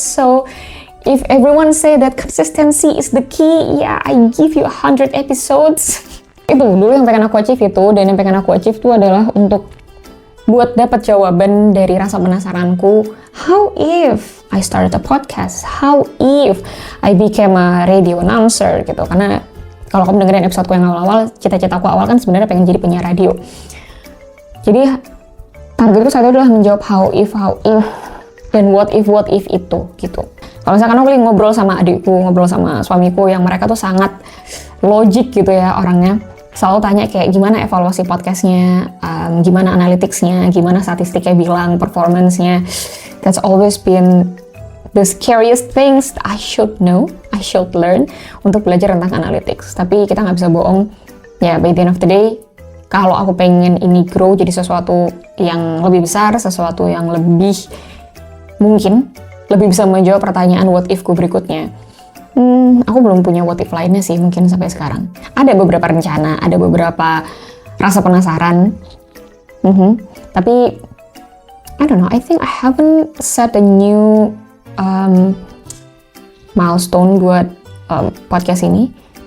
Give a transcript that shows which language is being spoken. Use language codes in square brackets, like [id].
[en] So if everyone say that consistency is the key, yeah, I give you 100 episodes. [id] Itu dulu yang pengen aku achieve itu, dan yang pengen aku achieve itu adalah untuk buat dapat jawaban dari rasa penasaranku. [en] How if I started a podcast? How if I became a radio announcer [id] gitu? Karena Kalau kamu dengerin episodeku yang awal-awal, cita-citaku awal kan sebenarnya pengen jadi penyiar radio. Jadi targetku saat itu adalah menjawab [en] how if, [id] dan [en] what if [id] itu gitu. Kalau misalkan aku lagi ngobrol sama adikku, ngobrol sama suamiku yang mereka tuh sangat logik gitu ya orangnya, selalu tanya kayak gimana evaluasi podcastnya, gimana analyticsnya, gimana statistiknya bilang, performance-nya. [en] That's always been the scariest things I should know, I should learn [id] untuk belajar tentang [en] analytics. [id] Tapi kita nggak bisa bohong, ya [en] by the end of the day, [id] kalau aku pengen ini grow jadi sesuatu yang lebih besar, sesuatu yang lebih mungkin, lebih bisa menjawab pertanyaan what if-ku berikutnya. Aku belum punya what if lainnya sih mungkin sampai sekarang. Ada beberapa rencana, ada beberapa rasa penasaran. Tapi [en] I don't know, I think I haven't set a new milestone [id] buat podcast ini.